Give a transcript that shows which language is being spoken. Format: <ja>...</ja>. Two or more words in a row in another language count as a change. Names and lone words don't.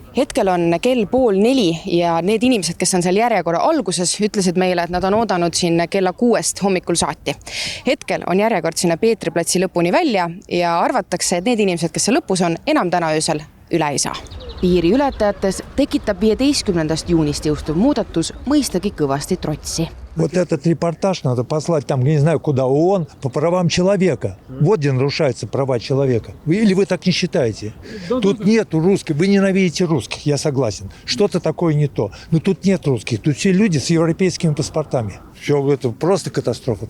<et>Hetkel on kell 3:30 ja need inimesed, kes on seal järjekorra alguses, ütlesid meile, et nad on oodanud siin kella 6 hommikul saati. Hetkel on järjekord sinna Peetri platsi lõpuni välja ja arvatakse, et need inimesed, kes seal lõpus on, enam täna öösel üle ei saa. Piiri ületajates tekitab 15. juunist jõustuv muudatus mõistagi kõvasti trotsi.</et> <ru>Вот этот репортаж надо послать там, не знаю, куда, ООН, по правам человека. Вот где нарушаются права человека. Или вы так не считаете? Тут нету русских. Вы ненавидите русских, я согласен. Что-то такое не то. Но тут нет русских. Тут все люди с европейскими паспортами. Все, это просто катастрофа.</ru>